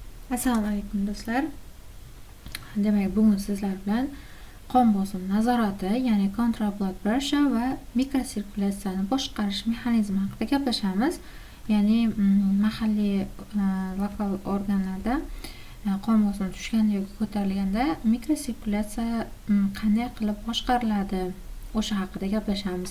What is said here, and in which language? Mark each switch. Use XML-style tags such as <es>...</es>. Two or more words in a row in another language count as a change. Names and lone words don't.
<uz>Assalomu alaykum do'stlar. Demak, bugun sizlar bilan qon bosim nazorati, ya'ni</uz> <en>control blood pressure</en> <uz>va mikrosirkulyatsiyani boshqarish mexanizmi haqida gaplashamiz. Ya'ni mahalliy lokal organlarda qon bosimi tushganda yoki ko'tarilganda mikrosirkulyatsiya qanday qilib boshqariladi, o'sha haqida gaplashamiz.</uz>